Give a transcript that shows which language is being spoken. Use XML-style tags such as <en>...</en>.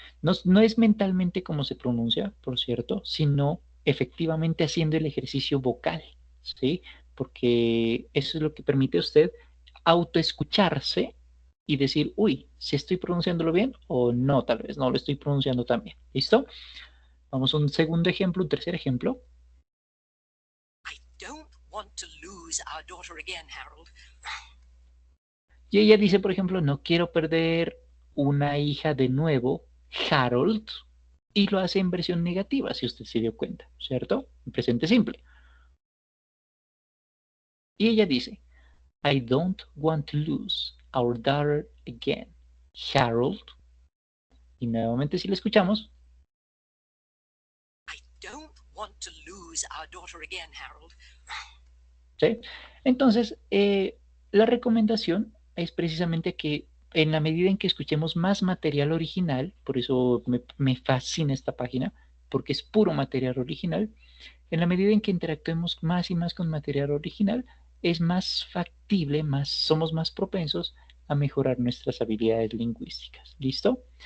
<es>No es mentalmente como se pronuncia, por cierto, sino efectivamente haciendo el ejercicio vocal. ¿Sí? Porque eso es lo que permite a usted autoescucharse y decir, uy, si estoy pronunciándolo bien o no, tal vez no lo estoy pronunciando tan bien. ¿Listo? Vamos a un segundo ejemplo, un tercer ejemplo.</es> <en>I don't want to lose our daughter again, Harold.</en> <es>Y ella dice, por ejemplo, no quiero perder una hija de nuevo, Harold, y lo hace en versión negativa, si usted se dio cuenta, ¿cierto? En presente simple. Y ella dice,</es> <en>I don't want to lose our daughter again, Harold.</en> <es>Y nuevamente si le escuchamos,</es> <en>I don't want to lose our daughter again, Harold.</en> <es>¿sí? Entonces, la recomendación es precisamente que en la medida en que escuchemos más material original, por eso me fascina esta página, porque es puro material original, en la medida en que interactuemos más y más con material original, es más factible, somos más propensos a mejorar nuestras habilidades lingüísticas. ¿Listo?</es>